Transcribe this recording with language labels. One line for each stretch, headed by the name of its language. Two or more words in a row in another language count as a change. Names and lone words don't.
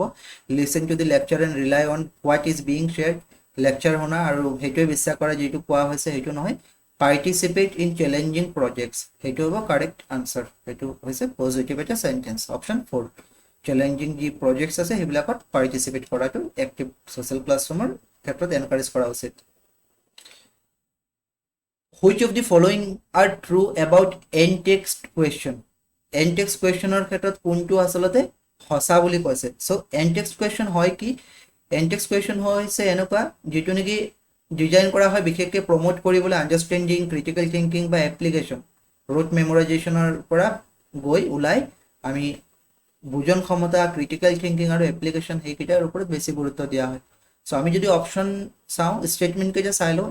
English: Listen to the lecture and rely on what is being shared,
Assamese: লেকচাৰ শুনা আৰু সেইটোৱে বিশ্বাস কৰা যিটো কোৱা হৈছে সেইটো নহয়।
English: participate in challenging projects,
Assamese: সেইটো হ'ব
English: correct answer.
Assamese: সেইটো হৈছে পজিটিভ এটা চেণ্টেন্স, অপশ্যন 4। চেলেঞ্জিং যি প্ৰজেক্টছ আছে সেইবিলাকত পাৰ্টিচিপেট কৰাটো
English: active social classroomৰ
Assamese: ক্ষেত্ৰত এনকাৰেজ কৰা উচিত।
English: Which of the following are true about end text question? End text questionৰ
Assamese: ক্ষেত্ৰত কোনটো আচলতে সঁচা বুলি কৈছে? সো
English: end text question
Assamese: হয় কি?
English: end text question
Assamese: হৈছে এনেকুৱা যিটো নেকি ডিজাইন কৰা হয় বিশেষকৈ প্ৰমোট কৰিবলৈ
English: understanding, critical thinking
Assamese: বা
English: application, rote memorizationৰ
Assamese: পৰা গৈ ওলাই আমি বুজন ক্ষমতা,
English: critical thinking
Assamese: আৰু এপ্লিকেশ্যন সেইকেইটাৰ ওপৰত বেছি গুৰুত্ব দিয়া হয়। সো আমি যদি অপশ্যন চাওঁ, স্টেটমেণ্টকেইটা চাই লওঁ।